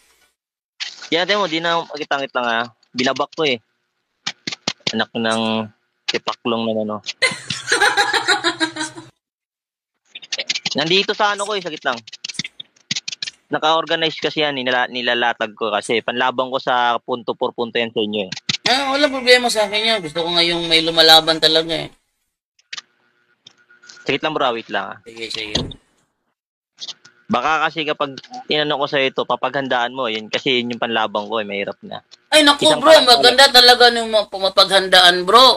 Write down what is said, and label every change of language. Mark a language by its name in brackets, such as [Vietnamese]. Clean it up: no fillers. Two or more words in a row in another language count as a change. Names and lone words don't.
[Filipino] Yan mo, di na makitangit lang Binabak ko eh. Anak ng tipaklong na ano. Nandito sa ano ko sagit lang. Naka-organize kasi yan, nilalatag ko kasi panlaban ko sa [Spanish] punto por punto [Filipino] yan sa inyo eh. Wala problema sa akin yan. Gusto ko ngayong may lumalaban talaga eh. Sagit lang bro, wait lang Sige. Baka kasi kapag tinanong ko sa ito, papaghandaan mo, yun kasi yun yung panlabang ko, mahirap na. Ay naku bro, maganda talaga yung mapaghandaan bro.